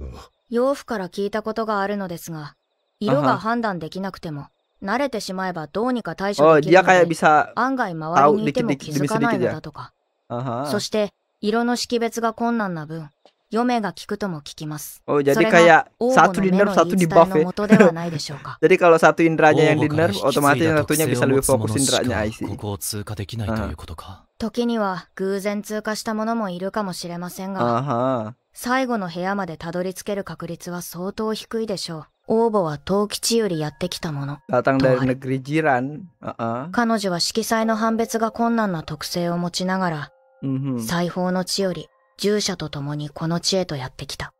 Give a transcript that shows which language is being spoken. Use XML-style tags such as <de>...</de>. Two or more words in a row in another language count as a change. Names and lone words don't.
<ja>養父から聞いたことがあるのですが、色が判断できなくても、慣れてしまえばどうにか対処できるので、案外周りにいても気づかないのだとか。そして、色の識別が困難な分、読めが効くとも聞きます。それが王母の目の言い伝えの元ではないでしょうか。</ja> <id>Jadi kalau satu indranya yang di nerf, otomatis yang satunya bisa lebih fokus indranya IC.</id> <ja>時には偶然通過したものもいるかもしれませんが、最後の部屋までたどり着ける確率は相当低いでしょう。王母は東吉よりやってきたもの。彼女は色彩の判別が困難な特性を持ちながら、裁縫の地より従者と共にこの地へとやってきた。</ja>